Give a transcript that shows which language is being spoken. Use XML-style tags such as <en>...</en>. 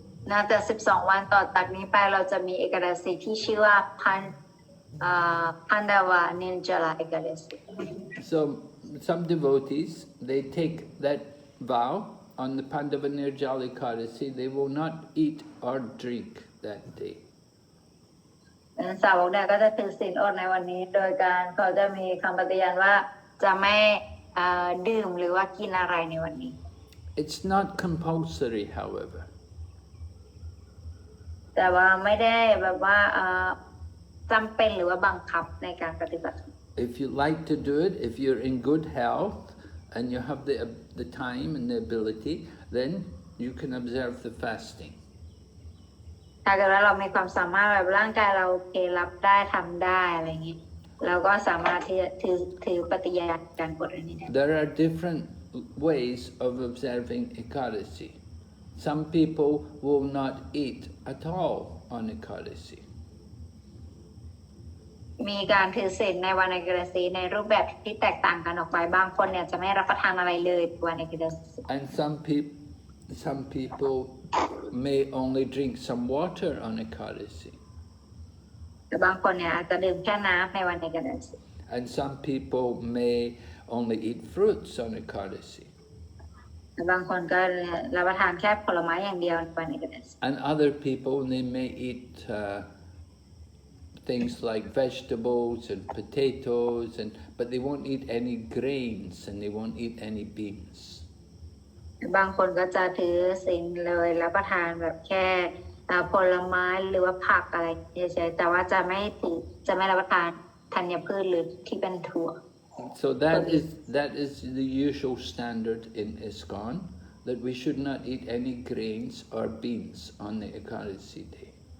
<th>น่าจะ12 วันต่อจากนี้ไปเราจะมีเอกดาสีที่ชื่อว่าพันดาวานินจาลาเอกดาสี</th> <en>So some devotees, they take that vow on the Pandava Nirjal Ekadasi, they will not eat or drink that day.</en> <th>สาวกเนี่ยก็จะถือศีลอดในวันนี้โดยการเขาจะมีคำปฏิญาณว่าจะไม่ดื่มหรือว่ากินอะไรในวันนี้</th> <en>It's not compulsory, however.</en> <th>แต่ว่าไม่ได้แบบว่าจำเป็นหรือว่าบังคับในการปฏิบัติ</th> <en>If you like to do it, if you're in good health and you have the time and the ability, then you can observe the fasting.</en> <th>ถ้าเกิดว่าเรามีความสามารถแบบร่างกายเราโอเครับได้ทำได้อะไรอย่างนี้เราก็สามารถที่จะถือปฏิญาณการอดอันนี้ได้</th> <en>There are different ways of observing Ekadasi. Some people will not eat at all on Ekadasi.</en> <th>มีการถือศีลในวันเอกดาสีในรูปแบบที่แตกต่างกันออกไปบางคนเนี่ยจะไม่รับประทานอะไรเลยวันเอกดาสี</th> <en>And some people may only drink some water on Ekadasi.</en> <th>แต่บางคนเนี่ยอาจจะดื่มแค่น้ำในวันเอกดาสี</th> <en>And some people may only eat fruits on Ekadasi.</en> <th>แต่บางคนก็รับประทานแค่ผลไม้อย่างเดียวในวันเอกดาสี</th> <en>And other people, they may eat things like vegetables and potatoes, but they won't eat any grains and they won't eat any beans.</en> <th>บางคนก็จะถือศีลเลยรับประทานแบบแค่ผลไม้หรือว่าผักอะไรเฉยๆแต่ว่าจะไม่รับประทานธัญพืชหรือที่เป็นถั่ว</th> <en>So that is the usual standard in ISKCON, that we should not eat any grains or beans on the Ekadasi day.</en>